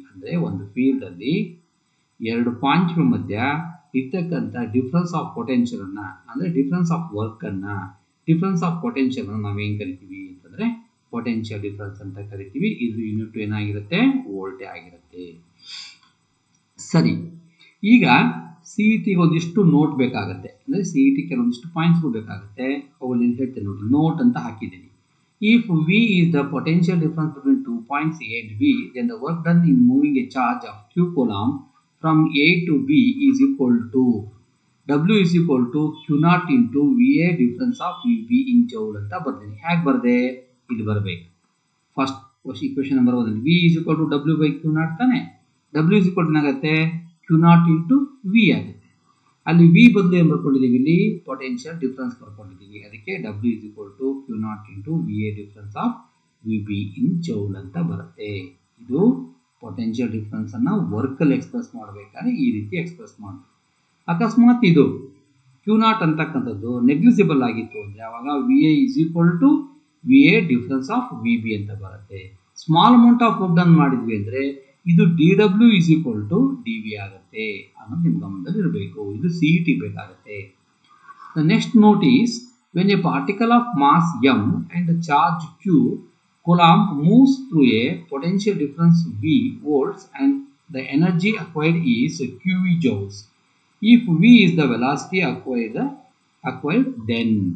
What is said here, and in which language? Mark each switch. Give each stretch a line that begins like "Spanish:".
Kannada: ಅಂದರೆ ಒಂದು ಫೀಲ್ಡಲ್ಲಿ ಎರಡು ಪಾಯಿಂಟ್ಗಳ ಮಧ್ಯ ಇರ್ತಕ್ಕಂಥ ಡಿಫ್ರೆನ್ಸ್ ಆಫ್ ಪೊಟೆನ್ಷಿಯಲನ್ನು, ಅಂದರೆ ಡಿಫ್ರೆನ್ಸ್ ಆಫ್ ವರ್ಕನ್ನು, ಡಿಫ್ರೆನ್ಸ್ ಆಫ್ ಪೊಟೆನ್ಷಿಯಲನ್ನು ನಾವೇನು ಕರಿತೀವಿ ಅಂತಂದರೆ ಪೊಟೆನ್ಷಿಯಲ್ ಡಿಫ್ರೆನ್ಸ್ ಅಂತ ಕರಿತೀವಿ. ಇದು ಯೂನಿಟ್ ಏನಾಗಿರುತ್ತೆ, ವೋಲ್ಟೇ ಆಗಿರುತ್ತೆ. ಸರಿ, ಈಗ ಸಿ ಇ ಟಿಗೆ ಒಂದಿಷ್ಟು ನೋಟ್ ಬೇಕಾಗುತ್ತೆ, ಅಂದರೆ ಸಿ ಇ ಟಿ ಕೆಲವೊಂದಿಷ್ಟು ಪಾಯಿಂಟ್ಸ್ಗಳು ಬೇಕಾಗುತ್ತೆ. ಅವುಗಳಲ್ಲಿ ಹೇಳ್ತೇನೆ ನೋಡಿ, ನೋಟ್ ಅಂತ ಹಾಕಿದ್ದೀನಿ.
English: if V is the potential difference between 2 points A and B, then the work done in moving a charge of q coulomb from A to B is equal to W is equal to Q naught into VA difference of VB in joule
Kannada: ಅಂತ ಬರ್ತೀನಿ. ಹೇಗೆ ಬರದೆ, ಇಲ್ಲಿ ಬರಬೇಕು. First equation number 1
English: V is equal to W by Q naught
Kannada: ತಾನೆ.
English: W is equal to
Kannada: ಏನಾಗುತ್ತೆ,
English: Q naught into V
Kannada: ಆಗುತ್ತೆ. ಅಲ್ಲಿ V ಬದಲು ಏನು ಬರ್ಕೊಂಡಿದ್ದೀವಿ, ಇಲ್ಲಿ ಪೊಟೆನ್ಷಿಯಲ್ ಡಿಫ್ರೆನ್ಸ್ ಬರ್ಕೊಂಡಿದ್ದೀವಿ.
English: ಅದಕ್ಕೆ W is equal to Q naught into VA difference of VB in joule
Kannada: ಅಂತ ಬರುತ್ತೆ. ಇದು ಪೊಟೆನ್ಷಿಯಲ್ ಡಿಫ್ರೆನ್ಸ್ ಅನ್ನ ವರ್ಕಲ್ಲಿ ಎಕ್ಸ್ಪ್ರೆಸ್ ಮಾಡಬೇಕಾದ್ರೆ ಈ ರೀತಿ ಎಕ್ಸ್ಪ್ರೆಸ್ ಮಾಡಬೇಕು. ಅಕಸ್ಮಾತ್ ಇದು Q naught ಅಂತಕ್ಕಂಥದ್ದು ನೆಗ್ಲಿಜಿಬಲ್ ಆಗಿತ್ತು ಅಂದರೆ ಆವಾಗ
English: VA is equal to VA difference of VB
Kannada: ಅಂತ ಬರುತ್ತೆ. Small amount of work done ಮಾಡಿದ್ವಿ ಅಂದರೆ ಇದು
English: DW is equal to DV
Kannada: ಆಗುತ್ತೆ ಅನ್ನೋದು ನಿಮ್ಮ ಗಮನದಲ್ಲಿ ಇರಬೇಕು. ಇದು ಸಿ ಇ ಟಿ ಬೇಕಾಗುತ್ತೆ.
English: The next note is, when a particle of mass m and charge q coulomb moves through a potential difference V volts and the energy acquired is QV joules. If V is the velocity acquired then.